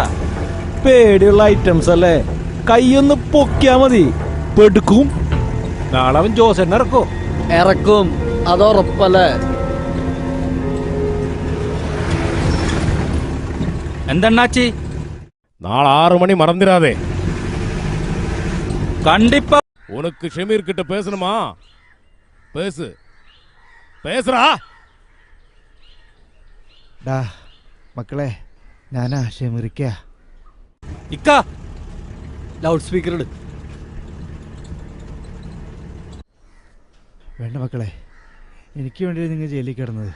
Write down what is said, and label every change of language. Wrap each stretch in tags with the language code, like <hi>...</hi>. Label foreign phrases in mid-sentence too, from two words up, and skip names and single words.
<ml>പേടിയുള്ള ഐറ്റംസ് അല്ലേ, കൈയൊന്ന് പൊക്കിയാ മതി, പെടുക്കും. നാളെ അവൻ ജോസെന്നെ ഇറക്കോ? ഇറക്കും, അതുറപ്പല്ലേ? എന്തെണ്ണാച്ചി?</ml> <ta>നാളെ 6 மணி மறந்துடாதே. கண்டிப்பா. உனக்கு ஷமீர் கிட்ட பேசணுமா? பேசு, பேசுறா.</ta> <ml>ഡാ മക്കളെ, ഞാനാ ഷമീറിക്ക. ഇക്ക ലൗഡ് സ്പീക്കർ ഇട്. വേണ്ട മക്കളെ, എനിക്ക് വേണ്ടി നിങ്ങൾ ജയിലിൽ കിടന്നത്.</ml>